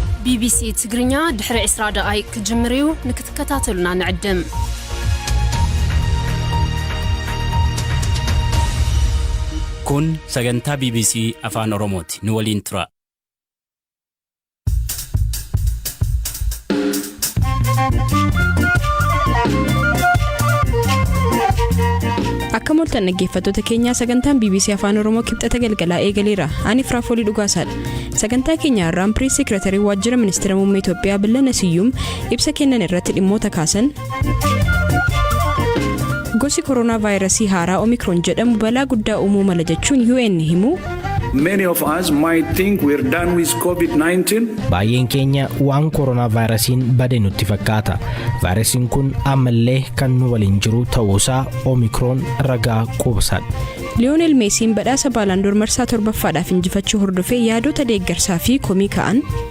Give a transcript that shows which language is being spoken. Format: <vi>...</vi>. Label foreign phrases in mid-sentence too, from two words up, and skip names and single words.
<ti>BBC تግርኛ ድሕሪ 20 دقائق ክጅምሪው ንክትከታተሉና ንዕድም</ti> <om>kun sagantaa BBC afaan Oromooti nu waliin tura. Akka moltan dhaggeeffattoota keenya sagantaan BBC afaan Oromoo kibxata galgalaa eegaleera. Ani Firaafolii Dhugaasaadha. Sagantaa keenya irraan Pirees Sekreetarii Waajjira Ministeera Muummee Itoophiyaa Billana Siyyum ibsa kennan irratti dhimmoota kaasan. Gosi koronaa vaayirasii haaraa Omicron jedhamu balaa guddaa uumuu mala jechuun UN himu.</om> <en>Many of us might think we're done with COVID-19.</en> <om>Baay'een keenya waan koronaa vaayirasiin badee nutti fakkaata. Vaayirasiin kun ammallee kan nu waliin jiru ta'uusaa Omicron ragaa quubsaadha. Lionel Messi badhaasa Baalandoor marsaa 7ffaadhaaf injifachuu hordofee yaadota deeggarsaa fi komii ka'an.</om>